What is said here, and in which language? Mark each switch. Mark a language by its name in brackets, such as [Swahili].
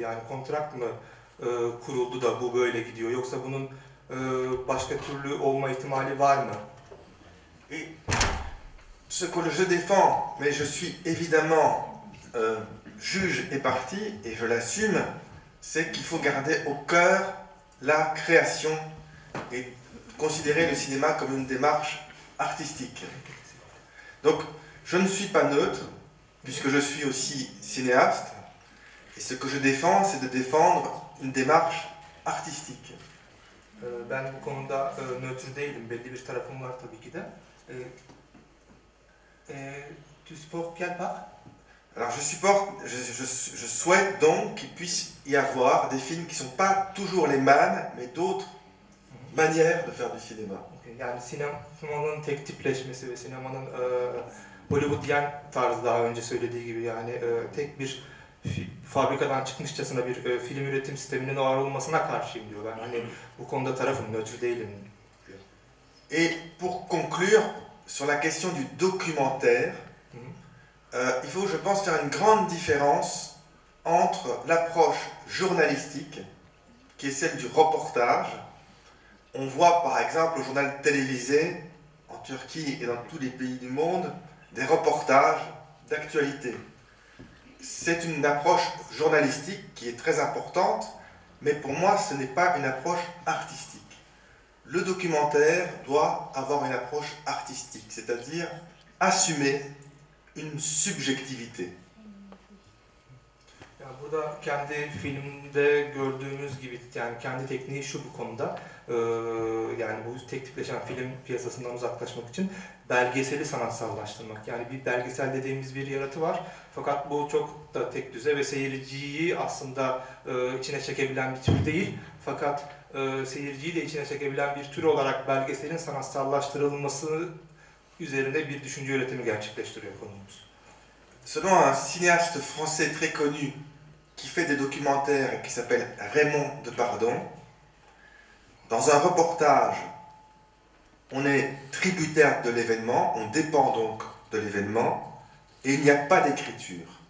[Turkish] Yani kontrakt mı kuruldu da bu böyle gidiyor? Yoksa bunun başka türlü olma ihtimali var mı? [French] Et ce que je défends, mais je suis évidemment juge et parti, et je l'assume, c'est qu'il faut garder au cœur la création et considérer le cinéma comme une démarche artistique. Donc, je ne suis pas neutre, puisque je suis aussi cinéaste, et ce que je défends, c'est de défendre une démarche artistique. [Turkish] Ben bu konuda nötr değilim, belli bir tarafım var tabii ki de. [French] Tu supportes quel part? Alors je souhaite donc qu'il puisse y avoir des films qui ne sont pas toujours les mêmes, mais d'autres manière de faire du cinéma. [Turkish] Yani sinemanın tek tipleşmesi ve sinemanın Hollywoodian tarzı daha önce söylediği gibi yani tek bir fabrikadan çıkmışçasına bir film üretim sisteminin var olmasına karşıyım diyor. Ben hani bu konuda tarafım, nötr değilim diyor. [French] Et pour conclure sur la question du documentaire, il faut, je pense, faire une grande différence entre l'approche journalistique, qui est celle du reportage. On voit par exemple au journal télévisé, en Turquie et dans tous les pays du monde, des reportages d'actualité. C'est une approche journalistique qui est très importante, mais pour moi ce n'est pas une approche artistique. Le documentaire doit avoir une approche artistique, c'est-à-dire assumer une subjectivité. [Turkish] Yani burada kendi filmde gördüğümüz gibi yani kendi tekniği şu bu konuda yani bu tek tipleşen film piyasasından uzaklaşmak için belgeseli sanatsallaştırmak. Yani bir belgesel dediğimiz bir yaratı var fakat bu çok da tek düze ve seyirciyi aslında içine çekebilen bir tür değil fakat seyirciyi de içine çekebilen bir tür olarak belgeselin sanatsallaştırılması üzerine bir düşünce üretimi gerçekleştiriyor konumuz. [French] Selon un cinéaste français très connu qui fait des documentaires et qui s'appelle Raymond Depardon, dans un reportage, on est tributaire de l'événement, on dépend donc de l'événement, et il n'y a pas d'écriture.